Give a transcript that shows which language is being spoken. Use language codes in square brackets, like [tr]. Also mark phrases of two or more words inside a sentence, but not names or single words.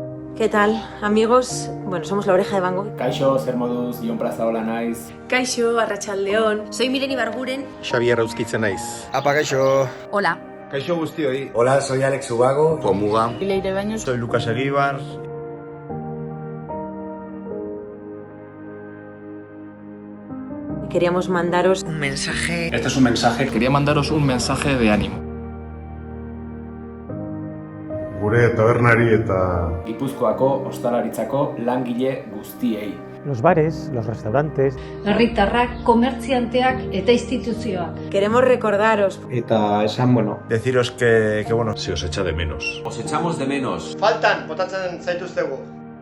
[es] ¿Qué tal, amigos? Bueno, somos La Oreja de Van Gogh. [eu] Kaixo, zer moduz, Jon Plazaola naiz. Kaixo, Arratsaldeon. Soy Miren Ibarguren. Xabier Euskitzen naiz. Apa, kaixo. [es] Hola. [eu] Kaixo guztioi. [es] Hola, soy Alex Ubago. Pomuga. Leire Baños. Soy Lucas Eguíbar. Queríamos mandaros Un mensaje. Este es un mensaje. Quería mandaros un mensaje de ánimo. [eu] Gure tabernari eta Gipuzkoako ostalaritzako langile guztiei. [es] Los bares, los restaurantes. [eu] Herritarrak, komertzianteak eta instituzioak. [es] Queremos recordaros. [eu] Eta esan, [es] Deciros que bueno, Se os echa de menos. Os echamos de menos. [eu] Faltan, botatzen zaituztegu.